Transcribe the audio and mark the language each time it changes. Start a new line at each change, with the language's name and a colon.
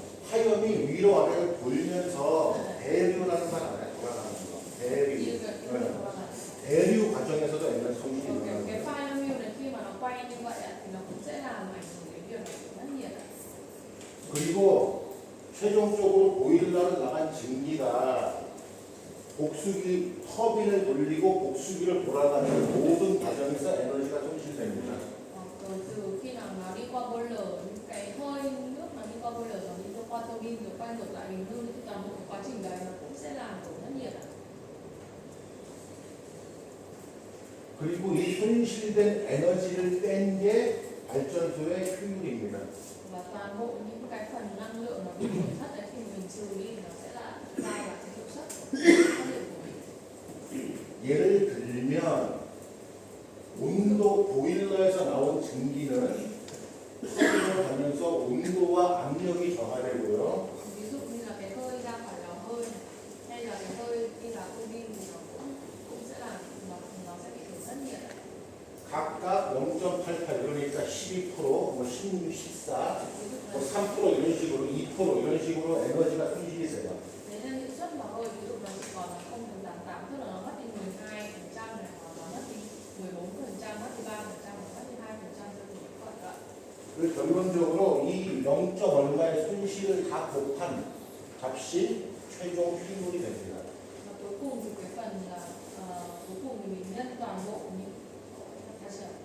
Korean: 화염이 위로 아래로 돌면서 대류라는 말 알아요? 돌아가는 거. 대류.
Vietnamese: Như vậy thì nó là
Korean: 대류 과정에서도 에너지 손실이
Vietnamese: cái
Korean: 일어나요.
Vietnamese: file mưu này khi mà nó quay như vậy ạ, thì nó cũng sẽ làm ảnh hưởng đến việc mất nhiệt ạ.
Korean: 그리고 최종적으로 보일러를 나간 증기가 복수기 터빈을 돌리고 복수기를 돌아가는 모든 과정에서 에너지가 손실됩니다.
Vietnamese: Rồi từ khi nào nó đi qua boiler, những cái hơi nước mà đi qua boiler rồi đi qua tua bin rồi quay ngược lại bình ngưng thì toàn bộ quá trình đấy nó cũng sẽ làm tổn thất nhiệt ạ.
Korean: 그리고 이 손실된 에너지를 뺀 게 발전소의 효율입니다.
Vietnamese: Và toàn bộ những cái phần năng lượng nó bị tổn thất đấy thì mình trừ đi nó sẽ là vai vào cái hiệu suất của phát điện của mình.
Korean: 예를 들면 온도 보일러에서 나온 증기는 터빈을 가면서 온도와 압력이 정화되고요.
Vietnamese: Ví dụ như là cái hơi ra khỏi lò hơi này, hay là cái hơi đi vào tua bin thì nó cũng sẽ làm nó sẽ bị tổn thất nhiệt ạ.
Korean: 각각 0.88 그러니까 12%, 뭐 16, 14, 뭐 3% 이런 식으로 2% 이런 식으로 에너지가 손실이 돼요.
Vietnamese: Thế nên hiệu suất lò hơi ví dụ nó chỉ còn là 0,88, tức là nó mất đi 12% này, hoặc nó mất đi 14%, mất đi 3%, mất đi 2% cho từng phần ạ.
Korean: 그래서 결론적으로 이 0. 얼마의 손실을 다 곱한 값이 최종 효율이 됩니다.
Vietnamese: Và cuối cùng thì cái phần là cuối cùng thì mình nhân toàn bộ những
Korean: 다시